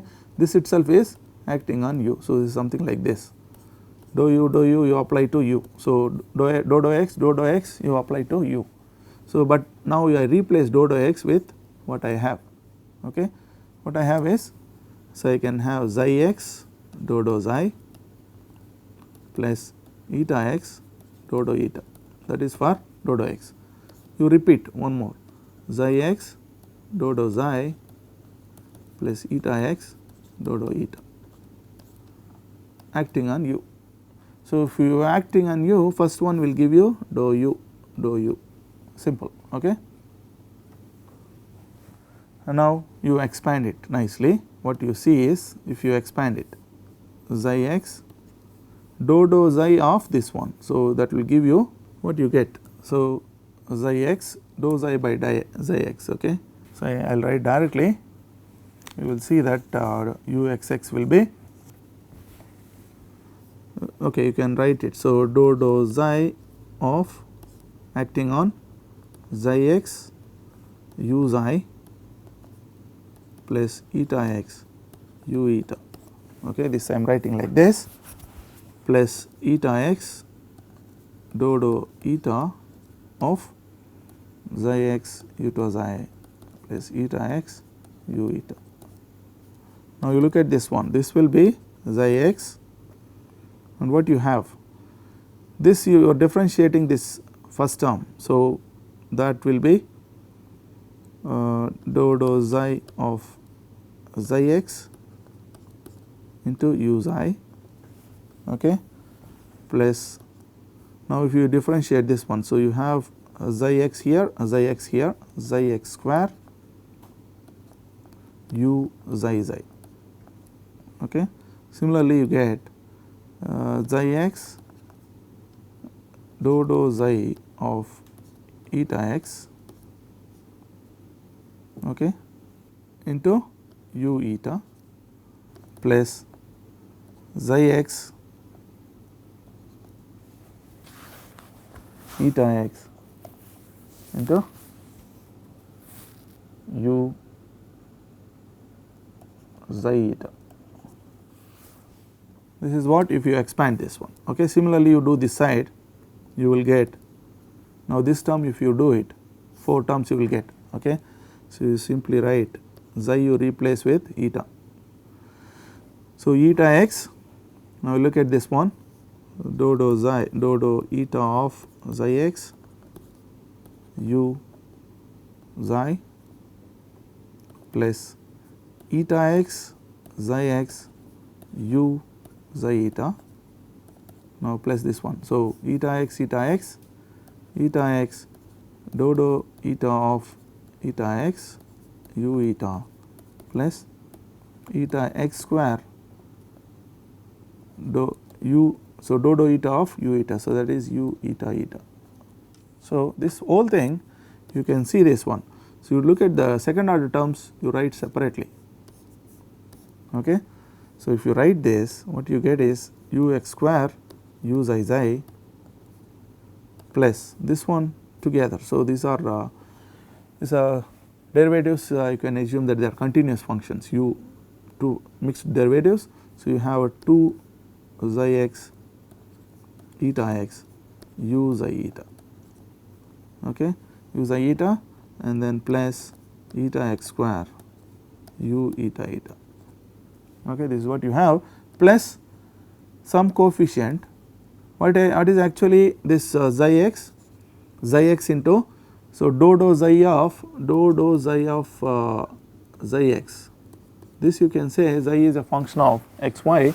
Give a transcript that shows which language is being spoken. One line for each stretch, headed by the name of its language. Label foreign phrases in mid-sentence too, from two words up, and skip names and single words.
English: This itself is acting on u. So, this is something like this, dou u you apply to u. So, dou x you apply to u. So, but now I replace dou x with what I have. Okay. What I have is, so I can have xi x dou xi plus eta x dou eta, that is for dou x. You repeat one more, xi x dou xi plus eta x dou eta acting on u. So, if you are acting on u, first one will give you dou u, simple. Okay. And now you expand it nicely, what you see is if you expand it xi x dou xi of this one. So, that will give you what you get. So, xi x dou xi by xi x. Okay. So, I will write directly, you will see that u x x will be, okay, you can write it. So, dou xi of acting on xi x u xi plus eta x u eta. Okay, this I am writing like this, plus eta x dou eta of xi x eta xi plus eta x u eta. Now, you look at this one, this will be xi x, and what you have, this you are differentiating this first term. So, that will be dou xi of xi x into u xi, okay, plus, now if you differentiate this one. So, you have xi x here, xi x here, xi x square u xi xi. Okay. Similarly, you get xi x dou xi of eta x, okay, into u eta plus xi x eta x into u xi eta. This is what if you expand this one. Okay. Similarly, you do this side, you will get, now this term if you do it, 4 terms you will get. Okay. So, you simply write xi you replace with eta. So, eta x, now look at this one, dou xi dou eta of xi x u xi plus eta x xi x u xi eta, now plus this one. So, eta x dou eta of eta x u eta plus eta x square dou u, so dou eta of u eta. So, that is u eta eta. So, this whole thing you can see this one. So, you look at the second order terms, you write separately. Okay. So, if you write this, what you get is u x square u xi xi plus this one together. So, these are derivatives, you can assume that they are continuous functions, u two mixed derivatives. So, you have a 2 xi x eta x u xi eta, okay, u xi eta, and then plus eta x square u eta eta. Okay, this is what you have, plus some coefficient. What is actually this xi x into, so dou xi of xi x. This you can say xi is a function of x y.